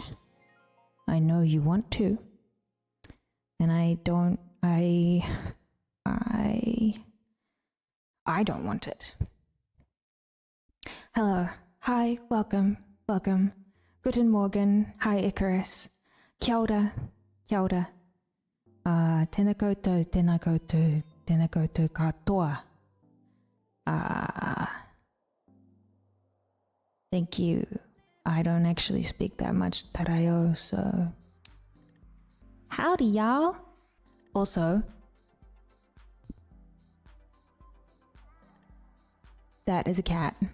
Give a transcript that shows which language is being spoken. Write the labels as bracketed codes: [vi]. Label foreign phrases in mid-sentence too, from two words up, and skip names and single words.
[en] I know you want to. And I don't want it. Hello. Hi. Welcome. [de] Guten Morgen. [en] Hi, Icarus. [mi] Kia ora. Tēnā koutou, tēnā koutou katoa. [en] Thank you. I don't actually speak that much Tarayo, so... Howdy, y'all! Also... That is a cat.